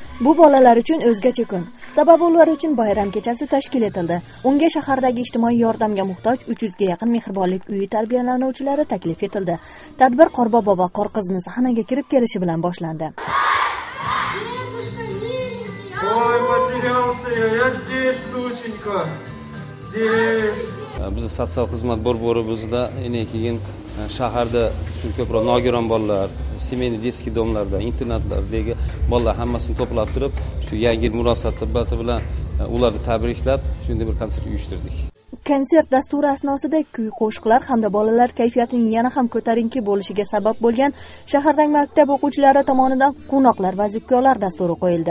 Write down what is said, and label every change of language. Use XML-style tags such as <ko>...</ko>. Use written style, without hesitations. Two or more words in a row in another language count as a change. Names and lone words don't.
<uz>Bu bolalar uchun o'zgacha kun. Sababi ular uchun bayram kechasi tashkil etildi. Unga shahardagi ijtimoiy yordamga muhtoj 300 ga yaqin mehribonlik uyi tarbiyalanuvchilari taklif etildi. Tadbir Qorbobo va Qorqizni sahnaga kirib kelishi bilan boshlandi.</uz> <ru>Ой, потерялся я здесь, доченька. Здесь.</ru> <uz>Biz sotsial xizmat bizda keyin shaharda shu ko'proq nogiron bolalar,</uz> <ru>семейный детский</ru> <uz>domlarda, internatlardagi bolalar hammasini to'plab turib, shu yangi yil munosabati bilan ularni tabriklab, shunday bir konsert uyushtirdik. Konsert dasturi asnosida kuy-qo'shiqlar hamda bolalar kayfiyatining yana ham ko'tarinki bo'lishiga sabab bo'lgan shahardagi maktab o'quvchilari tomonidan quvnoqlar va zikkorlar dasturi qo'yildi.</uz>